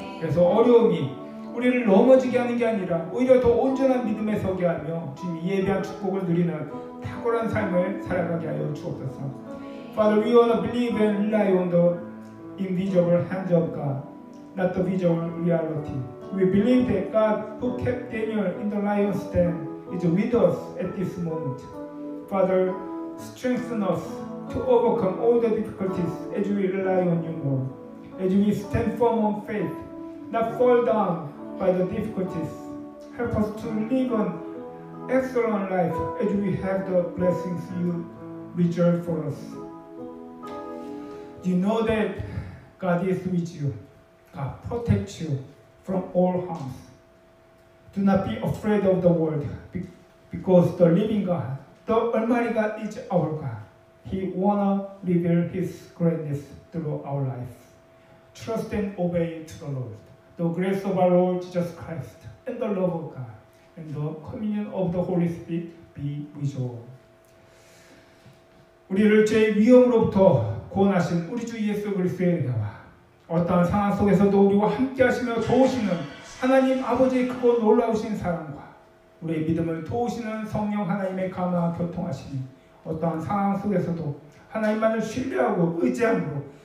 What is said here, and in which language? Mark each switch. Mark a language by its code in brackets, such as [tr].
[ko] 그래서 어려움이 우리를 넘어지게 하는 게 아니라 오히려 더 온전한 믿음에 서게 하며 주님이 예비한 축복을 누리는 탁월한 삶을 살아가게 하여 주옵소서. [en] Father, we want to believe and rely on the invisible hands of God not the visual reality. We believe that God, who kept Daniel in the lion's den, is with us at this moment. Father, strengthen us to overcome all the difficulties as we rely on you more, as we stand firm on faith, not fall down by the difficulties. Help us to live an excellent life as we have the blessings you reserve for us. You know that God is with you. God protects you from all harms. Do not be afraid of the world, because the living God, the Almighty God, is our God. He wanna reveal His greatness through our life. Trust and obey to the Lord. The grace of our Lord Jesus Christ, and the love of God, and the communion of the Holy Spirit be with you all. [ko] 우리를 죄의 위험으로부터 구원하신 우리 주 예수 그리스도의 은혜와 어떠한 상황 속에서도 우리와 함께하시며 도우시는 하나님 아버지의 크고 놀라우신 사랑과 우리의 믿음을 도우시는 성령 하나님의 감화와 교통하시니 어떠한 상황 속에서도 하나님만을 신뢰하고 의지함으로